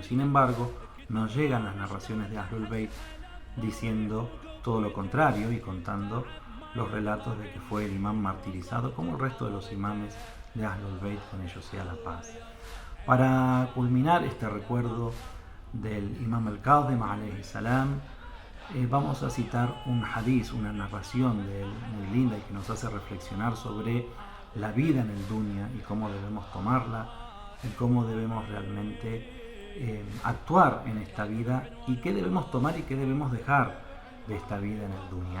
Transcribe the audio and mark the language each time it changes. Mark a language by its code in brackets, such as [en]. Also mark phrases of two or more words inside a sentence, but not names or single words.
[es] Sin embargo, nos llegan las narraciones de Ahlul Bayt diciendo todo lo contrario y contando los relatos de que fue el imam martirizado, como el resto de los imames de Ahlul Bayt, con ellos sea la paz. Para culminar este recuerdo del imam al-Kadhim [ar] عليه السلام, [es] vamos a citar un hadith, una narración de él muy linda y que nos hace reflexionar sobre la vida en el dunya y cómo debemos tomarla y cómo debemos realmente actuar en esta vida y qué debemos tomar y qué debemos dejar de esta vida en el dunya.